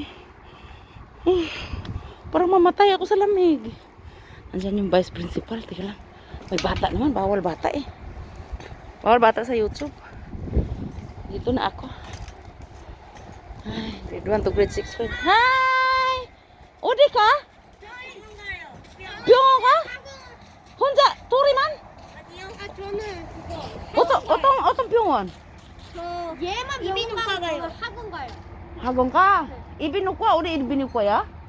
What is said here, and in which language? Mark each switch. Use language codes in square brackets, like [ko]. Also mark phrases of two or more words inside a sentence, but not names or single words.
[tl] Oh, parang mamatay ako sa lamig. Andyan yung vice principal. Tika lang. May bata naman. Bawal bata eh. Bawal bata sa YouTube. Dito na ako. Ay, [en] grade 1 to grade 6, friends. Hi! [ko] 어디 가? 병원 가? 혼자? 둘이만? 아니요. 아 저는 그거. 어떤 병원? 저 얘만 이비인후과 가요. 학원 가요. 학원 가? 이비인후과? 우리 이비인후과야?